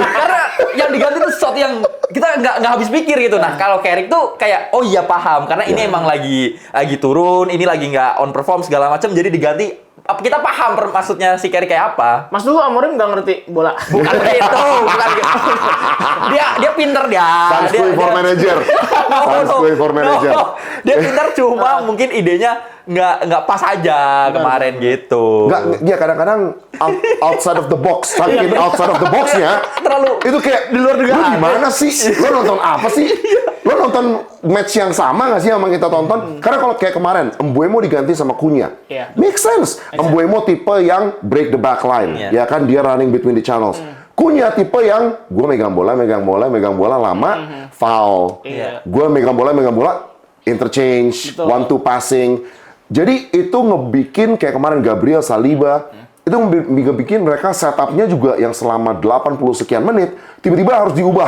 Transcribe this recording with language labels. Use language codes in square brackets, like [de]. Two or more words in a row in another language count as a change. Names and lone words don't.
[id] Karena yang diganti tuh sesuatu yang kita nggak habis pikir gitu. Nah, kalau Carrick tuh kayak oh iya paham karena ini emang lagi turun, ini lagi nggak [en] on perform [id] segala macam jadi diganti. Kita paham maksudnya si Carrick kayak apa. Mas dulu Amorim nggak ngerti bola. Bukan gitu, bukan gitu. Dia pinter dia. [en] Sanskui for manager. Sanskui for manager. [id] Dia pinter cuma mungkin idenya nggak pas aja kemarin gitu. Nggak, dia kadang-kadang [en] outside of the box. [id] Saking [en] outside of the box- [id] nya, Terlalu itu kayak di luar dugaan. Lu gimana sih? Lu nonton apa sih? Lu nonton match yang sama nggak sih sama kita tonton? Karena kalau kayak kemarin, Mbeumo diganti sama Cunha. Iya. [en] Make sense. Mbeumo [id] tipe yang [en] break the back line. [id] Iya. Ya kan, dia [en] running between the channels. [id] Cunha tipe yang gue megang bola lama, foul. Iya. Gue megang bola, interchange, Betul. 1-2 passing. Jadi itu ngebikin kayak kemarin Gabriel Saliba, itu ngebikin mereka setupnya juga yang selama 80 sekian menit, tiba-tiba harus diubah.